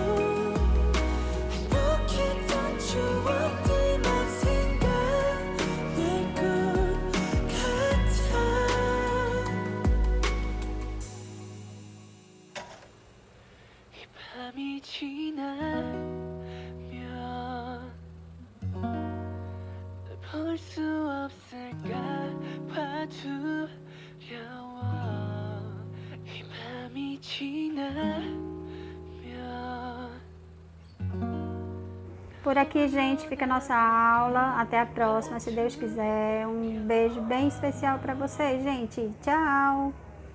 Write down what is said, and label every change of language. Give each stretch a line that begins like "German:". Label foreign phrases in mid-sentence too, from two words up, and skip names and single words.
Korean: 행복했던 추억들만 생각날 것 같아 이 밤이 지나면 널 볼 수 없을까 봐 두려워 이 밤이 지나면
Portuguese: Por aqui, gente, fica a nossa aula. Até a próxima, se Deus quiser. Um beijo bem especial para vocês, gente. Tchau!